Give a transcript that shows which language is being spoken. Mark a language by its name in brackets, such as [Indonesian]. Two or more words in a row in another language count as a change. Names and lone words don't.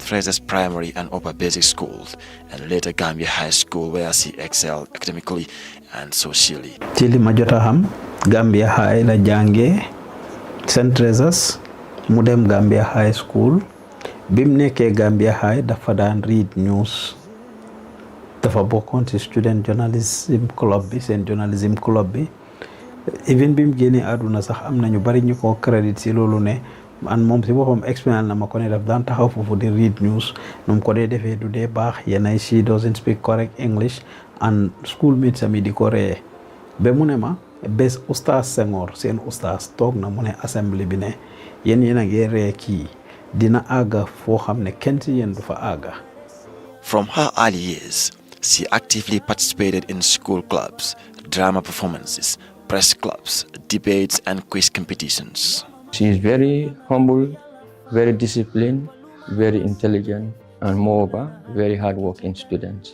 [English] Teresa's Primary and Upper Basic Schools and later Gambia High School, where she excelled academically and socially. [Wolof] ci li ma jot a xam Gambia High la jàngee St. Teresa's mu dem Gambia High School bim nekkee Gambia High dafa daan [English] read news [Wolof] dafa bokkoon ci [English] student journalism club [Wolof] bi seen [English] journalism club [Wolof] bi even bim génnee àdduna sax am nañu bari ñu ko crédit ci loolu ne man moom si boppam expérience na ma ko ne daf daan taxaw foofu di [English] read news [Wolof] num ko dee defee du dee baax yenay [English] she doesn't speak correct English [Wolof] and schoolmates sami di ko ree ba mu ne ma bés oustaz Senghor seen oustaz toog na mu ne assembly bi ne yéen a ngi ree kii dina àgga foo xam ne kenn si yéen du fa àgga. [English] From her early years, she actively participated in school clubs, drama performances, press clubs, debates, and quiz competitions. She is very humble, very disciplined, very intelligent, and moreover, very hardworking student.